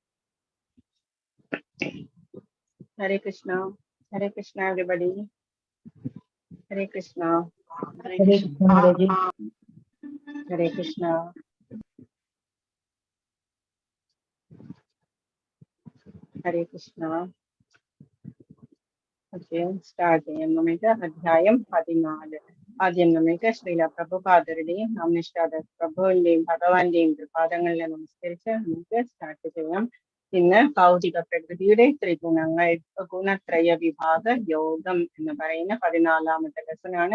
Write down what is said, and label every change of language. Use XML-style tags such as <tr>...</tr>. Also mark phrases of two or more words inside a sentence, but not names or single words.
<en>Hare Krishna, everybody. Hare Krishna, Hare Krishna, Hare Hare Krishna. Hare Krishna. Okay, start</en> <ml>ചെയ്യാം നമുക്ക് അധ്യായം 14. ആദ്യം നമുക്ക് ശ്രീല പ്രഭുപാദരുടെയും നാമനിഷ്ഠാത പ്രഭുവിന്റെയും ഭഗവാന്റെയും പാദങ്ങളിൽ നമസ്കരിച്ച് നമുക്ക് സ്റ്റാർട്ട് ചെയ്യാം. ഇന്ന് ഭൗതിക പ്രകൃതിയുടെ ത്രിഗുണങ്ങൾ ഗുണത്രയ വിഭാഗ യോഗം എന്ന് പറയുന്ന 14ാമത്തെ ലെസനാണ്.</ml>